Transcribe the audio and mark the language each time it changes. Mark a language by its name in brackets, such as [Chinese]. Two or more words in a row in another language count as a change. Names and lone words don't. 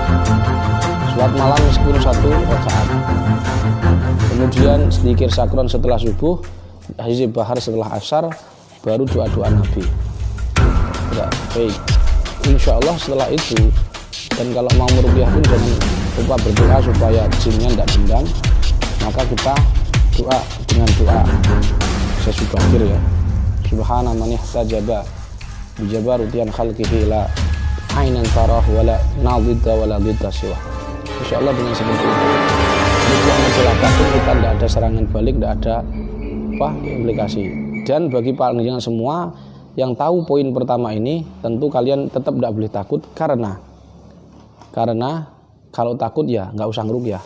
[Indonesian] Sholat malam meskipun 1 rakaat. Kemudian zikir sakron setelah subuh, hizib bahar setelah asar, baru doa-doa Nabi. Ya, baik. Insya Allah setelah itu, dan kalau mau meruqyah pun jangan lupa berdoa supaya jinnya tidak dendam. Maka kita doa dengan doa sesubakir ya. [Arabic] سبحان من احتجب بجبروته عن خلقه لا عينا تراه ولا نديدا ولا ضدا سواه. [Indonesian] Insya Allah dengan seperti itu, yang mencelakakan kita tidak ada serangan balik, tidak ada implikasi. Dan bagi panjenengan semua yang tahu poin pertama ini, tentu kalian tetap tidak boleh takut, karena kalau takut ya nggak usah ngeruqyah.